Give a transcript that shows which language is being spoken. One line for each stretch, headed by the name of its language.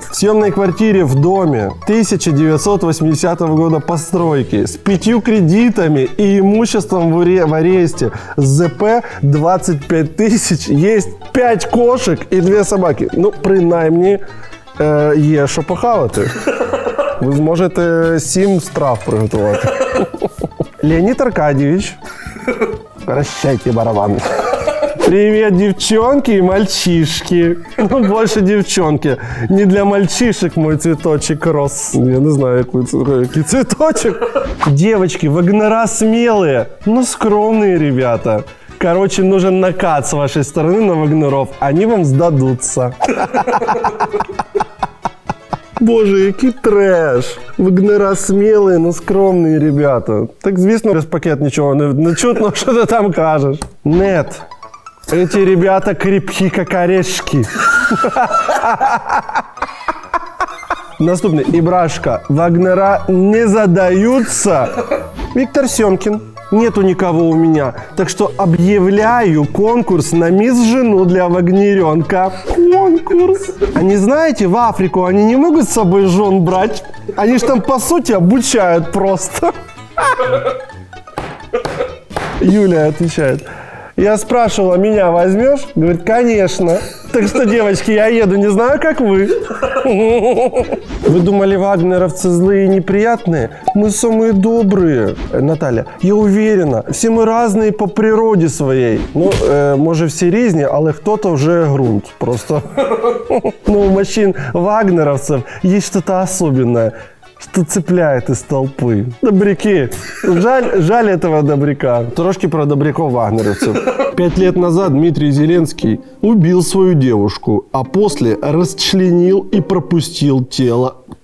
Russian: В съемной квартире в доме 1980 года постройки. С 5 кредитами и имуществом в аресте. С ЗП 25 тысяч. Есть 5 кошек и 2 собаки.
Ukrainian: Ну, принаймні, є що похавати. Ви зможете 7 страв приготувати.
Russian: Леонид Аркадьевич. Прощайте, барабан. Привет, девчонки и мальчишки. Ну, больше девчонки. Не для мальчишек мой цветочек рос. Я не знаю, який цветочек. Девочки, вагнера смелые, но скромные ребята. Короче, нужен накат с вашей стороны на вагнеров. Они вам сдадутся.
Ukrainian: Боже, який треш. Вагнера смілі, но скромні ребята. Так, звісно, без пакет нічого не чутно, що ти там кажеш.
Russian: Нет. Эти ребята крепки, как орешки.
Ukrainian: Наступний.
Russian: Ибрашка. Вагнера не задаются. Виктор Семкин. Нету никого у меня. Так что объявляю конкурс на мисс-жену для вагнеренка. Конкурс. А не знаете, в Африку они не могут с собой жен брать? Они ж там, по сути, обучают просто. Юлия отвечает. Я спрашивала, меня возьмешь? Говорит, конечно. Так что, девочки, я еду, не знаю, как вы. Вы думали, вагнеровцы злые и неприятные? Мы самые добрые. Наталья, я уверена, все мы разные по природе своей.
Ukrainian: Ну, може всі різні, але хто-то вже грунт.
Russian: Просто. Ну, у мужчин вагнеровцев есть что-то особенное. Что цепляет из толпы. Добряки. Жаль этого добряка. Трошки про добряков вагнеровцев. 5 лет назад Дмитрий Зеленский убил свою девушку, а после расчленил и пропустил тело.